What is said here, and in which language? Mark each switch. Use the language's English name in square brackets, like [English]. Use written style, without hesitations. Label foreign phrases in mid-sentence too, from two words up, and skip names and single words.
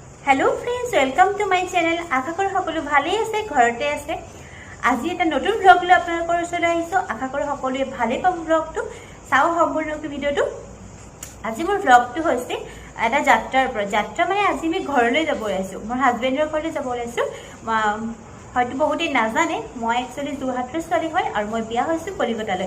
[English] hello friends, welcome to my channel. [Assamese] আশা কৰো সকলো ভালে আছে, ঘৰতে আছে। আজ এটা নতুন ব্লগ লৈ আপোনালোকৰ ওচৰলৈ আহিছো। আশা কৰো সকলোৱে ভালে পাব। ব্লগটো চাও সম্পূৰ্ণ ভিডিওটো। আজি মোৰ ব্লগটো হৈছে এটা যাত্ৰাৰ পৰা। যাত্ৰা মানে আজি আমি ঘৰলৈ যাব ওলাইছো, মোৰ হাজবেণ্ডৰ ঘৰলৈ যাব ওলাইছো। হয়তো বহুতে নাজানে মই একচুয়ালি যোৰহাটৰ ছোৱালী হয় আৰু মই বিয়া হৈছো কলিকতালৈ।